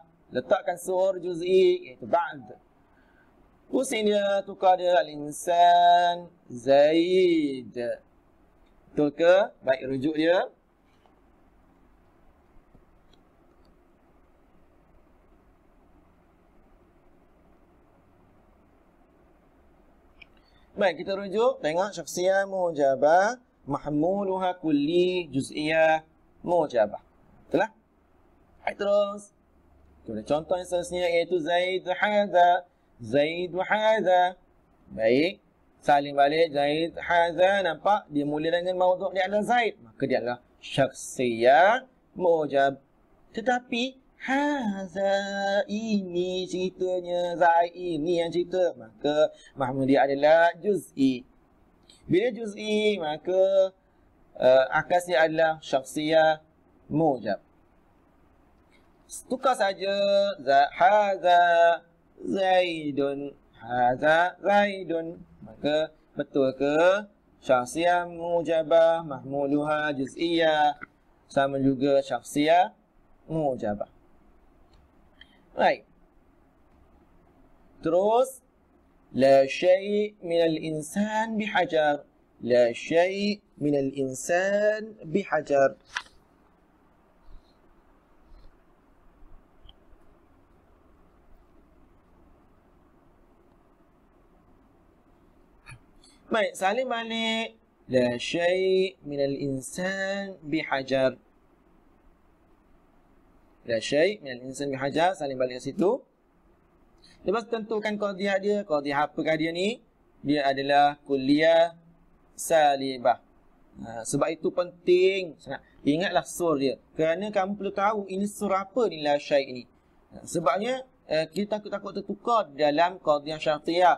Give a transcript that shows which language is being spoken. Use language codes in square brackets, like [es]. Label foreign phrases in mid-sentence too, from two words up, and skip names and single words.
[ms] Letakkan [ar] سور جزئي [ms] iaitu ba'd. Pusing dia, tukar dia al-insan Zaid. Betul ke? Baik, rujuk dia. Baik, kita rujuk. [ar] Tengok شخصية موجبة، محمولها كلي، جزئية موجبة. [ms] Betul lah? Baik, terus. Kita contoh yang seterusnya iaitu Zaid hadha. Zaid hadha. Baik. Saling balik Zaid hadha. Nampak? Dia mula dengan mawdu' dia adalah Zaid. Maka dia adalah syakhsiyah Tetapi haza ini ceritanya, Zaid ini yang cerita, maka mahmud dia adalah juz'i. Bila juz'i, maka akas dia adalah [ar] شخصية موجب. [ms] Tukar saja [ar] هذا زيد، هذا زيد, [ms] maka betul ke [ar] شخصية موجبة محمولها جزئية [ms] sama juga [ar] شخصية موجبة. [ms] Baik. [ar] Terus لا شيء من الإنسان بحجر. لا شيء من الإنسان بحجر. [ms] Baik, salin balik. [ar] لا شيء من الإنسان بحجر. لا شيء من الإنسان بحجر, [ms] salin balik ke situ. Lepas tentukan qadhiyah dia. Qadhiyah apakah dia ni? Dia adalah [ar] كلية سالبة. [ms] Sebab itu penting sangat. Ingatlah sur dia. Kerana kamu perlu tahu ini sur apa ni la syai' ni. Sebabnya kita takut tertukar dalam [ar] قضية شرطية.